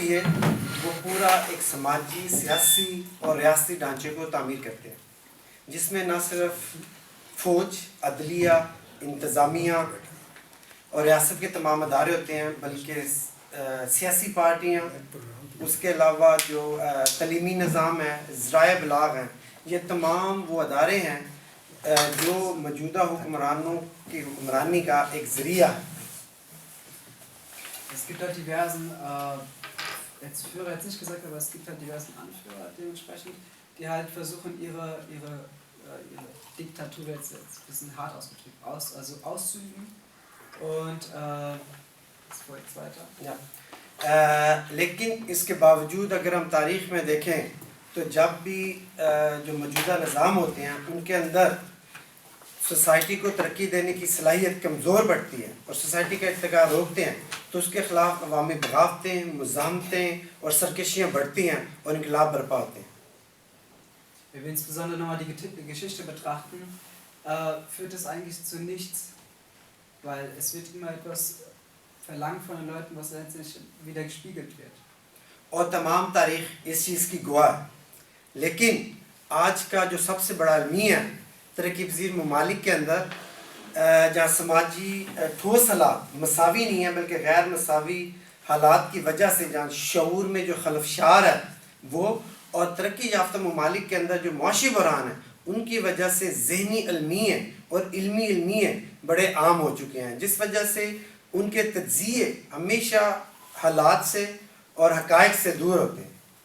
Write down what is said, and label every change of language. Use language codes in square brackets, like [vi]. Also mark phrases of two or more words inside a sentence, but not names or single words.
[ur] لیے وہ پورا ایک سماجی, سیاسی اور ریاستی ڈھانچے کو تعمیر کرتے ہیں, جس میں نہ صرف فوج, عدلیہ, انتظامیہ اور ریاست کے تمام ادارے ہوتے ہیں, بلکہ سیاسی پارٹیاں, اس کے علاوہ جو تعلیمی نظام ہے, ذرائع ابلاغ ہیں, یہ تمام وہ ادارے ہیں جو موجودہ حکمرانوں کی حکمرانی کا ایک ذریعہ ہے. [de] Es gibt halt diversen, jetzt Führer jetzt nicht gesagt, aber es gibt halt diversen Anführer dementsprechend, die halt versuchen, ihre Diktatur jetzt ein bisschen hart ausgedrückt auszuüben. Und jetzt vor jetzt weiter. Ja. [ur] لیکن اس کے باوجود اگر ہم تاریخ میں دیکھیں تو جب بھی جو موجودہ نظام ہوتے ہیں ان کے اندر سوسائٹی کو ترقی دینے کی صلاحیت کمزور بڑھتی ہے اور سوسائٹی کا ارتقا روکتے ہیں, تو اس کے خلاف عوامی بغاوتیں, مزاحمتیں اور سرکشیاں بڑھتی ہیں اور انقلاب برپا ہوتے ہیں. [de] Wenn wir insbesondere nochmal die Geschichte betrachten, führt es eigentlich zu nichts, weil es wird immer etwas verlangt von den Leuten, was letztlich wieder gespiegelt wird. [ur] اور تمام تاریخ اس چیز کی گواہ ہے. لیکن آج کا جو سب سے بڑا المیہ ہے ترقی پذیر ممالک کے اندر, جہاں سماجی ٹھوس حالات مساوی نہیں ہیں بلکہ غیر مساوی حالات کی وجہ سے جہاں شعور میں جو خلفشار ہے وہ, اور ترقی یافتہ ممالک کے اندر جو معاشی بحران ہے ان کی وجہ سے ذہنی المیے اور علمی المیے بڑے عام ہو چکے ہیں, جس وجہ سے ان کے تجزیے ہمیشہ حالات سے اور حقائق سے دور ہوتے ہیں.